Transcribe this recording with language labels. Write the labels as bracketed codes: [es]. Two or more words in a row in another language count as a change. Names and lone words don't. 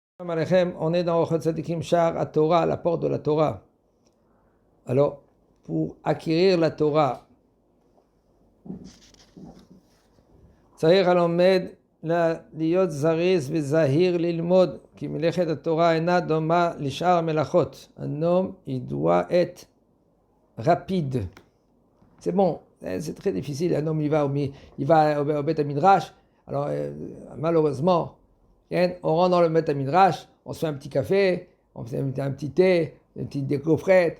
[fr] On est dans Ochot Tzadikim Shar à Torah, la porte de la Torah. Alors, pour acquérir la Torah, [he] צריך הלומד להיות זריז וזהיר ללמוד, כי מלאכת התורה אינה דומה לשאר המלאכות. [fr] Un homme, il doit être rapide. C'est bon, c'est très difficile. Un homme, il va au Beth Midrash. Alors, malheureusement, on rentre dans le Beth Midrash, on se fait un petit café, on fait un petit thé, une petite décoffrette.